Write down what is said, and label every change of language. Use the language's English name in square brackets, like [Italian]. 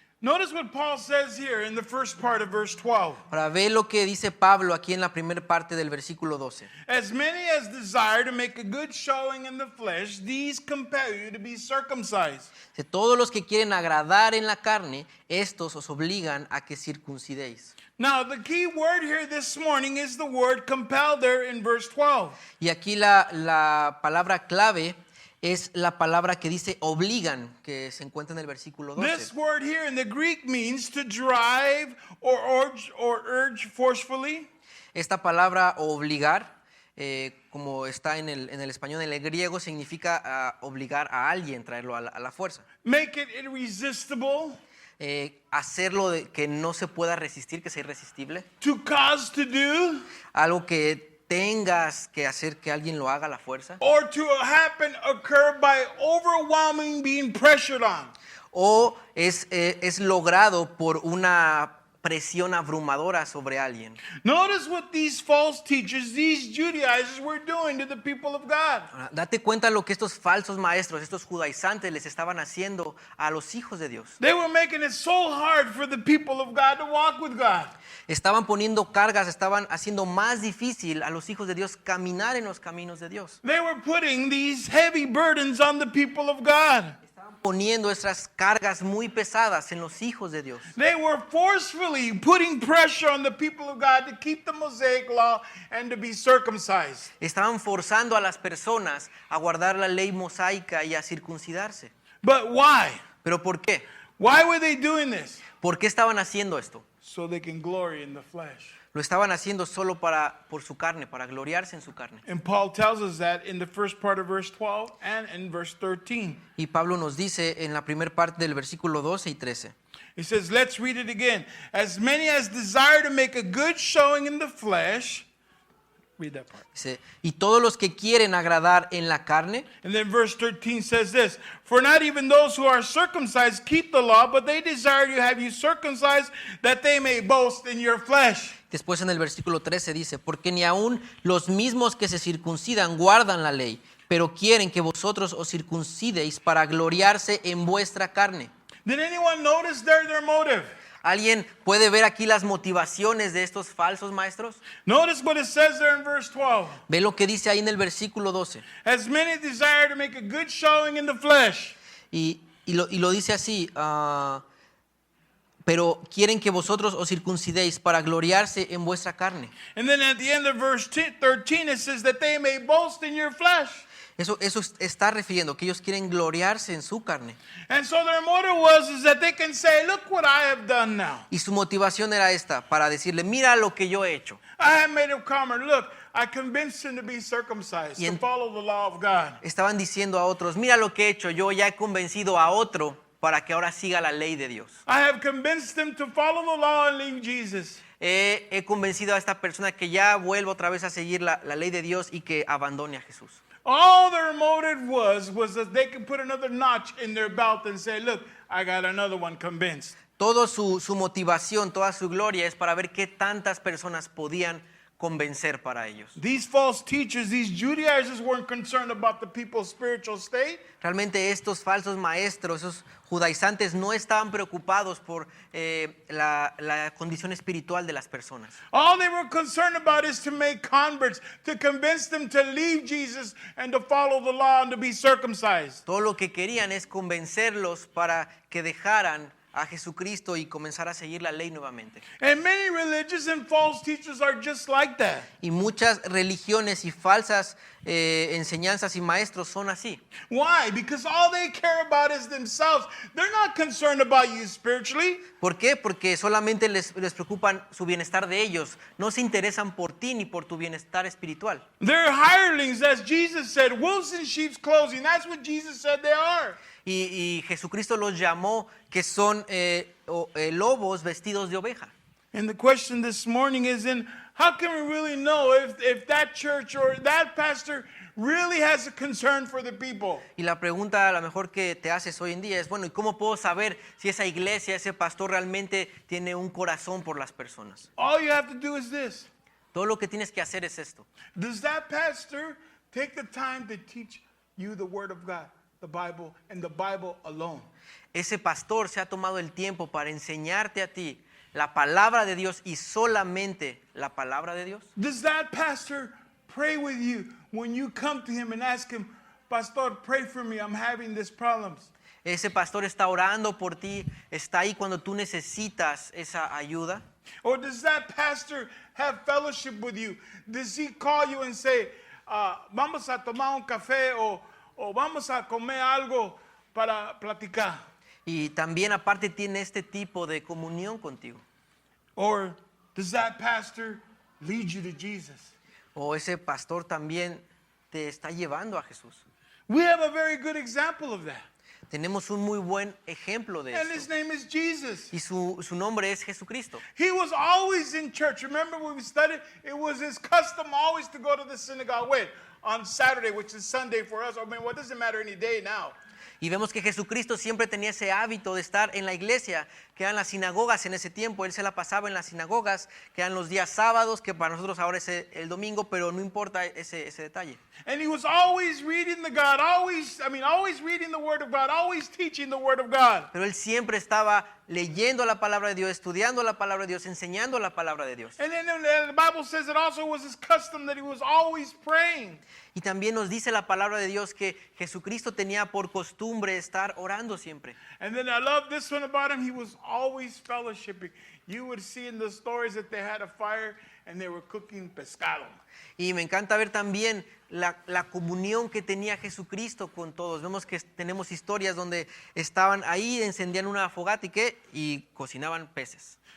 [English] Notice what Paul says here in the first part of verse 12. [Spanish] Para ver lo que dice Pablo aquí en la primera parte del versículo 12. [English] As many as desire to make a good showing in the flesh, these compel you to be circumcised. [Spanish] De todos los que quieren agradar en la carne, estos os obligan a que circuncidéis. [English] Now, the key word here this morning is the word compel there in verse 12. [Spanish] Y aquí la palabra clave es la palabra que dice obligan, que se encuentra en el versículo 12. [English] This word here in the Greek means to drive or urge forcefully. [Spanish] Esta palabra obligar, como está en el español, en el griego, significa obligar a alguien, traerlo a la fuerza. [English] Make it irresistible. [Spanish] Hacerlo que no se pueda resistir, que sea irresistible. [English] To cause to do. [Spanish] Algo que tengas que hacer que alguien lo haga a la fuerza. [English] Or to occur by overwhelming being pressured on. [Spanish] O es logrado por una presión abrumadora sobre alguien. [English] Notice what these false teachers, these Judaizers were doing to the people of God. [Spanish] Date cuenta lo que estos falsos maestros, estos judaizantes les estaban haciendo a los hijos de Dios. [English] They were making it so hard for the people of God to walk with God. [Spanish] Estaban poniendo cargas, estaban haciendo más difícil a los hijos de Dios caminar en los caminos de Dios. [English] They were putting these heavy burdens on the people of God. [Spanish] Estaban poniendo esas cargas muy pesadas en los hijos de Dios. [English] They were forcefully putting pressure on the people of God to keep the Mosaic law and to be circumcised. [Spanish] Estaban forzando a las personas a guardar la ley mosaica y a circuncidarse. [English] But why? [Spanish] ¿Pero por qué? [English] Why were they doing this? [Spanish] ¿Por qué estaban haciendo esto? [English] So they can glory in the flesh. [Spanish] Lo estaban haciendo solo por su carne, para gloriarse en su carne. [English] And Paul tells us that in the first part of verse 12 and in verse 13. [Spanish] Y Pablo nos dice en la primera parte del versículo 12 y 13. [English] He says, let's read it again. As many as desire to make a good showing in the flesh. Read that part. [Spanish] Dice, y todos los que quieren agradar en la carne. [English] And then verse 13 says this, for not even those who are circumcised keep the law, but they desire to have you circumcised that they may boast in your flesh. [Spanish] Después en el versículo 13 dice, porque ni aun los mismos que se circuncidan guardan la ley, pero quieren que vosotros os circuncidéis para gloriarse en vuestra carne. [English] Did anyone notice their motive? [Spanish] ¿Alguien puede ver aquí las motivaciones de estos falsos maestros? [English] Notice what it says there in verse 12. [Spanish] Ve lo que dice ahí en el versículo 12. [English] As many desire to make a good showing in the flesh. [Spanish] Y lo dice así, pero quieren que vosotros os circuncidéis para gloriarse en vuestra carne. [English] And then at the end of verse 13, it says that they may boast in your flesh. [Spanish] Eso está refiriendo que ellos quieren gloriarse en su carne. [English] And so their motive is that they can say, look what I have done now. [Spanish] Y su motivación era esta, para decirle, mira lo que yo he hecho. [English] I have made him convert. Look, I convinced him to be circumcised, [Spanish] Y [English] to en- follow the law of God. [Spanish] Estaban diciendo a otros, mira lo que he hecho, yo ya he convencido a otro para que ahora siga la ley de Dios. [English] I have convinced him to follow the law and leave Jesus. [Spanish] He convencido a esta persona que ya vuelva otra vez a seguir la ley de Dios y que abandone a Jesús. [English] All their motive was that they could put another notch in their belt and say, look, I got another one convinced. [Spanish] Todo su motivación, toda su gloria es para ver qué tantas personas podían convencer para ellos. [English] These false teachers, these Judaizers weren't concerned about the people's spiritual state. [Spanish] Realmente estos falsos maestros, esos judaizantes, no estaban preocupados por la condición espiritual de las personas. [English] All they were concerned about is to make converts, to convince them to leave Jesus and to follow the law and to be circumcised. [Spanish] Todo lo que querían es convencerlos para que dejaran a Jesucristo y comenzar a seguir la ley nuevamente. [English] And many religious and false teachers are just like that. [Spanish] Y muchas religiones y falsas enseñanzas y maestros son así. [English] Why? Because all they care about is themselves. They're not concerned about you spiritually. [Spanish] ¿Por qué? Porque solamente les preocupan su bienestar de ellos. No se interesan por ti ni por tu bienestar espiritual. [English] They're hirelings, as Jesus said, wolves in sheep's clothing. That's what Jesus said they are. [Spanish] Y Jesucristo los llamó que son lobos vestidos de oveja. [English] And the question this morning is then, how can we really know if that church or that pastor really has a concern for the people? [Spanish] Y la pregunta a lo mejor que te haces hoy en día es, bueno, ¿y cómo puedo saber si esa iglesia, ese pastor realmente tiene un corazón por las personas? [English] All you have to do is this. [Spanish] Todo lo que tienes que hacer es esto. [English] Does that pastor take the time to teach you the Word of God, the Bible, and the Bible alone? [Spanish] Ese pastor se ha tomado el tiempo para enseñarte a ti la palabra de Dios y solamente la palabra de Dios. [English] Does that pastor pray with you when you come to him and ask him, Pastor, pray for me, I'm having these problems? [Spanish] Ese pastor está orando por ti, está ahí cuando tú necesitas esa ayuda. [English] Or does that pastor have fellowship with you? Does he call you and say, [Spanish] vamos a tomar un café o vamos a comer algo para platicar? Y también aparte tiene este tipo de comunión contigo. [English] Or does that pastor lead you to Jesus? [Spanish] O ese pastor también te está llevando a Jesús. [English] We have a very good example of that. [Spanish] Tenemos un muy buen ejemplo de [English] And his [Spanish] esto. [English] name is Jesus. [Spanish] Y su nombre es Jesucristo. [English] He was always in church. Remember when we studied? It was his custom always to go to the synagogue. When? On Saturday, which is Sunday for us. I mean, what does it matter any day now? [Spanish] Y vemos que Jesucristo siempre tenía ese hábito de estar en la iglesia, que eran las sinagogas en ese tiempo. Él se la pasaba en las sinagogas, que eran los días sábados, que para nosotros ahora es el domingo, pero no importa ese detalle. [English] And he was always reading always reading the Word of God, always teaching the Word of God. [Spanish] Pero él siempre estaba leyendo la palabra de Dios, estudiando la palabra de Dios, enseñando la palabra de Dios. [English] And then the Bible says it also was his custom that he was always praying. [Spanish] Y también nos dice la palabra de Dios que Jesucristo tenía por costumbre estar orando siempre. [English] And then I love this one about him. He was always fellowshipping. You would see in the stories that they had a fire and they were cooking pescado. [Spanish] Y me encanta ver también la comunión que tenía Jesucristo con todos. Vemos que tenemos historias donde estaban ahí, encendían una fogata y cocinaban peces.